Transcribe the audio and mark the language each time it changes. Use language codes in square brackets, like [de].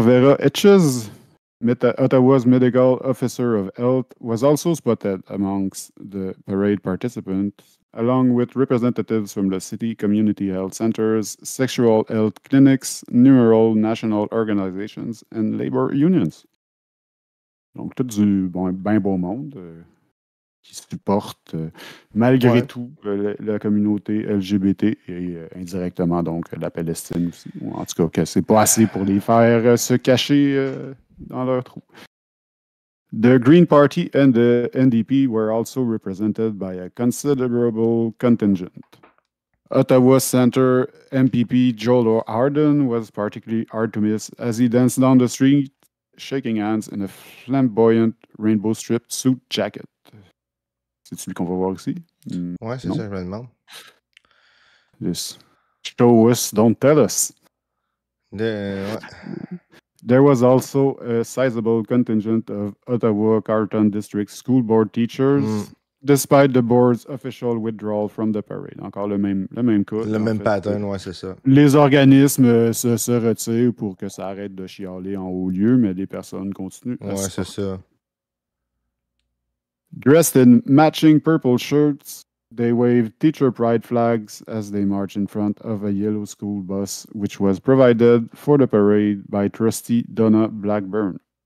[en] Vera Etches, Ottawa's medical officer of health, was also spotted amongst the parade participants, along with representatives from the city community health centers, sexual health clinics, numerous national organizations, and labor unions. [fr] Donc, tout du bien beau monde qui supporte malgré tout la communauté LGBT et indirectement donc la Palestine aussi. Ou en tout cas, que c'est pas assez pour les faire se cacher dans leur trou. [en] The Green Party and the NDP were also represented by a considerable contingent. Ottawa Centre MPP Joel Arden was particularly hard to miss as he danced down the street, shaking hands in a flamboyant rainbow-striped suit jacket. [fr] C'est celui qu'on va voir ici? Ouais, c'est ça, je me demande. [en] Just show us, don't tell us. There was also a sizable contingent of Ottawa Carleton District School Board teachers, despite the board's official withdrawal from the parade. [fr] Encore le même cas. Le même pattern, ouais, c'est ça. Les organismes se retirent pour que ça arrête de chialer en haut lieu, mais les personnes continuent. Ouais, c'est ça. [en] Dressed in matching purple shirts, they waved teacher pride flags as they marched in front of a yellow school bus, which was provided for the parade by trustee Donna Blackburn.